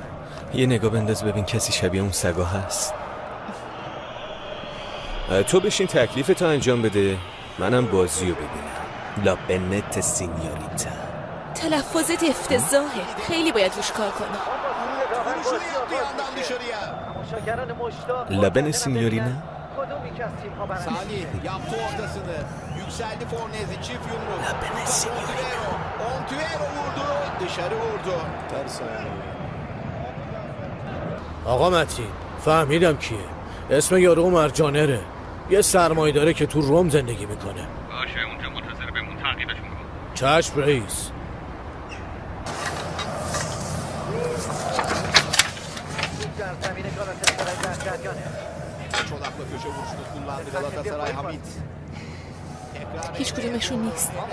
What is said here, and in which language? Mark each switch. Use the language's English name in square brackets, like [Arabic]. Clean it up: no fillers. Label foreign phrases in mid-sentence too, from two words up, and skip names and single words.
[Persian] یه نگاه بنداز ببین کسی شبیه اون سگا هست. تو بشین تکلیفتو انجام بده. منم بازیو ببینم. [Spanish] la bonita señorita. [Persian] تلفظت افتضاحه. خیلی باید روش کار کنی. لبن سینیورینا. [Turkish] Salih yaptı ortasını. Yükseldi Fornezi çift yumruk. Ontiveros vurdu. Dışarı vurdu. [Persian] آقا متین فهمیدم کیه. اسم یارو مرجانره، یه سرمایه‌داره که تو روم زندگی میکنه. باشه اونجا منتظر بمون، تعقیبش میکنم. چشم رئیس. هیچ کدومشون نیست.